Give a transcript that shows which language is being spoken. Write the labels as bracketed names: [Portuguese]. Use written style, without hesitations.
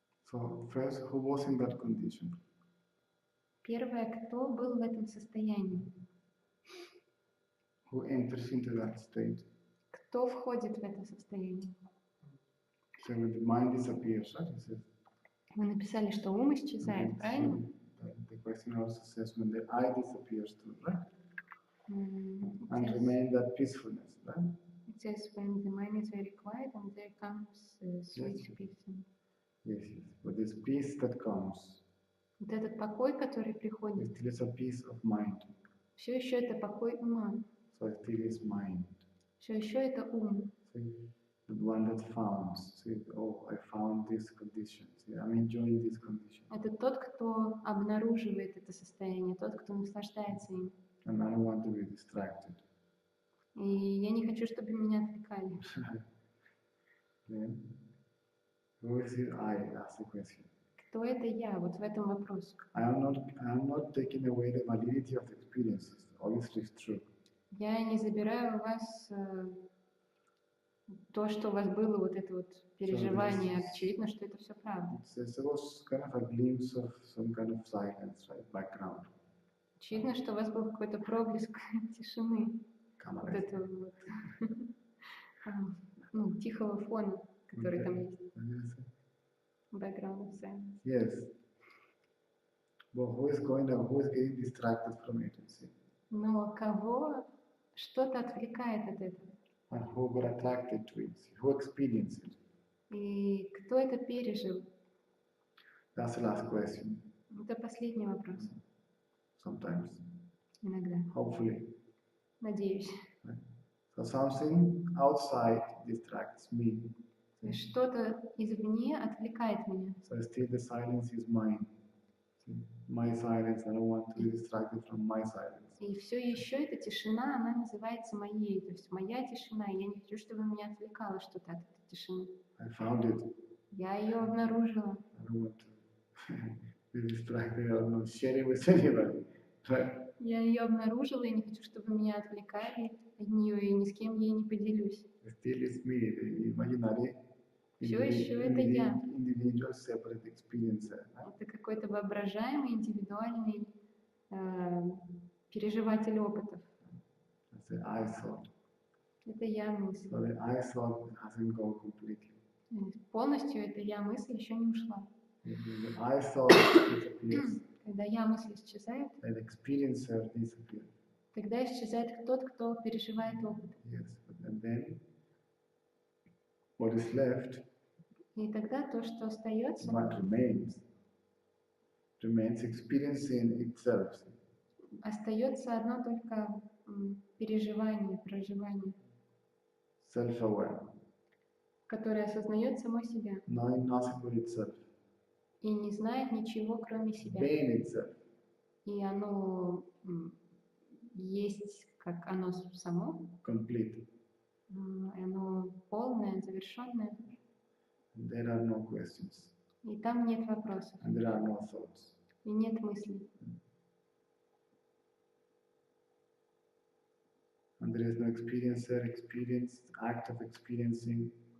[English] So first, who was in that condition? [Russian] Первое, кто был в этом состоянии? [English] Who enters into that state? [Russian] Кто входит в это состояние? [English] So when the mind disappears, right? [Russian] Вы написали, что ум исчезает, правильно? [English] The question also says when the I disappears too, right? And It remain that peacefulness, right? says when the mind is very quiet and there comes sweet peace. Yes, yes. But this peace that comes, [Russian] Вот этот покой, который приходит, [English] it is a peace of mind. [Russian] все еще это покой ума. [English] So it still is mind. [Russian] Все еще это ум. [English] See, the one that found, see, oh, I found this condition. See, I'm enjoying this condition. [Russian] Это тот, кто обнаруживает это состояние, тот, кто наслаждается им. [English] And I don't want to be distracted. [Russian] И я не хочу, чтобы меня отвлекали. [English] Then, who is it? I ask the question. [Russian] Кто это я? Вот в этом вопрос. [English] I am not taking away the validity of the experiences. Obviously, it's true. [Russian] Я не забираю у вас то, что у вас было, вот это вот переживание. Очевидно, что это все правда. [English] There was kind of a glimpse of some kind of silence, right, background. [Russian] Очевидно, что у вас был какой-то проблеск тишины. Вот этого вот, ну, тихого фона, который там есть. [English] Background of silence. Yes. But who is getting distracted from it, you see? [Russian] Но кого что-то отвлекает от этого? [English] And who got attracted to it? Who experienced it? [Russian] И кто это пережил? [English] That's the last question. [Russian] Это последний вопрос. [English] Sometimes. [Russian] Иногда. [English] Hopefully. [Russian] Надеюсь. [English] So something outside distracts me. [Russian] Что-то извне отвлекает меня. [English] So still the silence is mine. My silence, I don't want to be distracted from my silence. [Russian] И все еще эта тишина, она называется моей. То есть моя тишина, и я не хочу, чтобы меня отвлекало что-то от этой тишины. [English] I found it. [Russian] Я ее обнаружила. [English] I don't want to be distracted or not share it with anybody. Right? [Russian] Я ее обнаружила, и не хочу, чтобы меня отвлекали от нее, и ни с кем ей не поделюсь. [English] Still is me, the imaginary [Russian] Все еще это я. [English] individual separate experiencer. Right? [Russian] Это какой-то воображаемый, индивидуальный переживатель опытов. [English] That's the I thought. [Russian] Это я мысль. [English] So the I thought hasn't gone completely. [Russian] Полностью эта я мысль еще не ушла. [English] The I thought disappears. [Russian] Когда я мысль исчезает, [English] The experiencer disappears. [Russian] тогда исчезает тот, кто переживает опыт. [English] Yes, and then what is left? [Russian] И тогда то, что остается, [English] What remains experiencing itself. [Russian] остается одно только переживание, проживание, [English] Self-aware, [Russian] которое осознает само себя [English] knowing nothing but itself, [Russian] и не знает ничего, кроме себя. [English] being itself. [Russian] И оно есть, как оно само, [English] Complete. [Russian] оно полное, завершенное, [English] There are no questions, [Russian] и там нет вопросов, [English] and there are no thoughts. [Russian] и нет мыслей. [English] And there is no experience, act of experiencing.